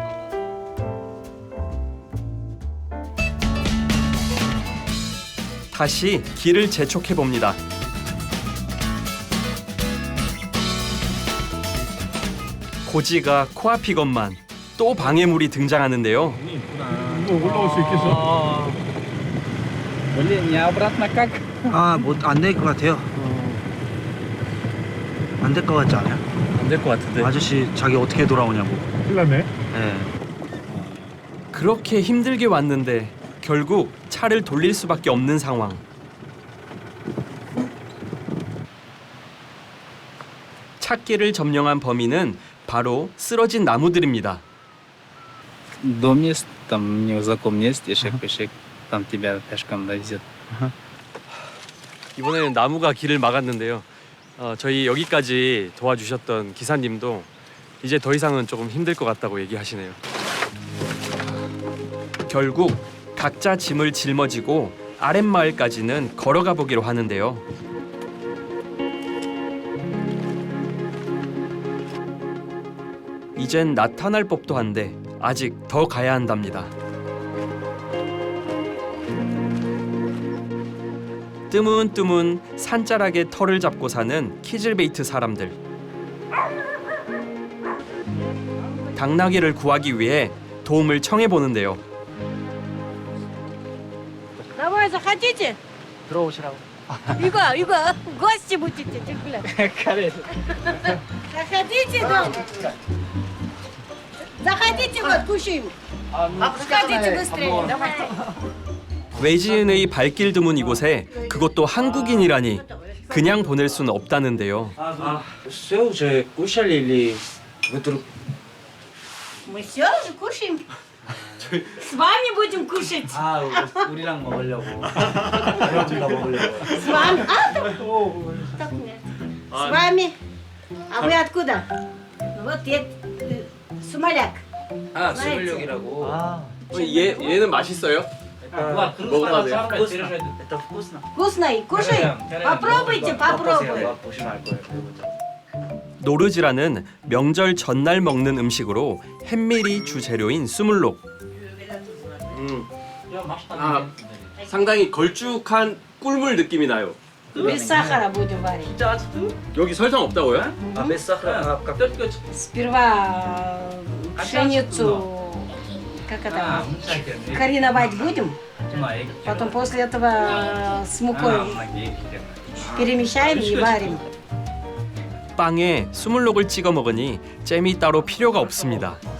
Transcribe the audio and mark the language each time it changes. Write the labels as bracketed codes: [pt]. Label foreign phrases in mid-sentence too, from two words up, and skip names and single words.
[ko] 다시 길을 재촉해 봅니다. 고지가 코앞이건만 또 방해물이 등장하는데요. 이거 올라올 수 있겠어? [ru] Блин, не обратно как? [ko] 뭐 안 될 것 같아요. 안 될 것 같지 않아요? 안 될 것 같은데. 아저씨 자기 어떻게 돌아오냐고. 큰일 났네. 네. 그렇게 힘들게 왔는데 결국 차를 돌릴 수밖에 없는 상황. 찾기를 점령한 범인은 바로 쓰러진 나무들입니다. [ru] Дом есть, там незнакомый есть, ешек-пешек, там тебя пешком довезет. [ko] 이번에는 나무가 길을 막았는데요. 저희 여기까지 도와주셨던 기사님도 이제 더 이상은 조금 힘들 것 같다고 얘기하시네요. 결국 각자 짐을 짊어지고 아랫마을까지는 걸어가 보기로 하는데요. 이젠 나타날 법도 한데 아직 더 가야 한답니다. 뜨문뜨문 산자락에 털을 잡고 사는 키즐베이트 사람들. 당나귀를 구하기 위해 도움을 청해 보는데요. [ru] Давай, заходите. [ko] 들어오시라고. [ru] Иго, гости будете, типа. Заходите, дом. Заходите, вот, кушаем. Заходите быстрее, давайте. [ko] 외지인의 발길 드문 이곳에 그것도 한국인이라니 그냥 보낼 수는 없다는데요. [ru] Все уже кушали или вы тут? Мы все уже кушаем. С вами будем кушать. [ko] 아, 우리랑 먹으려고. 우리랑 먹으려고. [ru] С вами. Так нет. С вами. А вы откуда? Вот я Сумаляк. [ko] 아, [ru] знаете? [ko] 스물육이라고. 아, 얘는 맛있어요? 먹어봐도 돼요. [ru] Это вкусно. Вкусно и кушай. Попробуйте, попробуй. [ko] 보시면 알 거예요. 노르즈라는 명절 전날 먹는 음식으로 햄밀이 주재료인 수물록. 상당히 걸쭉한 꿀물 느낌이 나요. [ru] Без сахара будем варить. [ko] 여기 설탕 없다고요? [ru] А без сахара как? Сперва пшеницу, как это, мариновать будем. Потом после этого с мукой перемещаем и варим. [ko] 빵에 수물록을 찍어 먹으니 잼이 따로 필요가 없습니다.